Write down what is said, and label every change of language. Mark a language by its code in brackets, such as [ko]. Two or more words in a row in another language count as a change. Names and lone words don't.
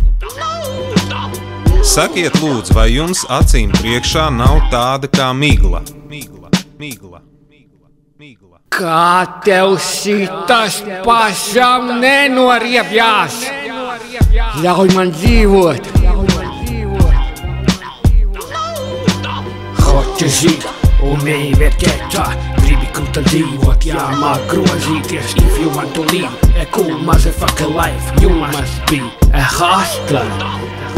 [lv] Sakiet lūdzu, vai jums acīm priekšā nav tāda kā migla? Kā tev šitas pašam nenoriebjās? Ļauj man dzīvot. [ru] Хочешь жить, умей вертеться, [lv] gribi kruta dzīvot, jāmāk grozīties. [en] If you want to live a cool motherfucker life, you must be a hustler.